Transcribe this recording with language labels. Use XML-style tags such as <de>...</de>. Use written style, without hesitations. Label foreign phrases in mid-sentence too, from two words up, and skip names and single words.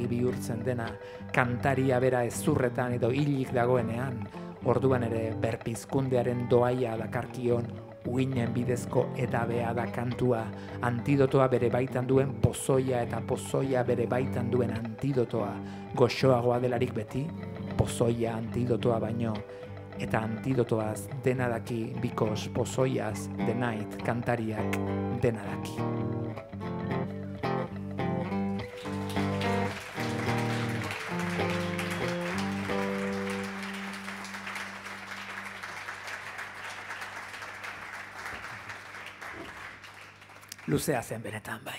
<eu>bihurtzen dena, kantaria bera ezurretan edo hilik dagoenean, orduan ere berpizkundearen doaia dakarkion, uinen bidezko edabea da kantua, antidotoa bere baitan duen pozoia eta pozoia bere baitan duen antidotoa, goxoagoa delarik beti, pozoia antidotoa baino, eta antidotoaz dena daki, because pozoiaz</eu> <en>the night</en> <eu>kantariak dena daki. Luzea zen benetan bai.</eu>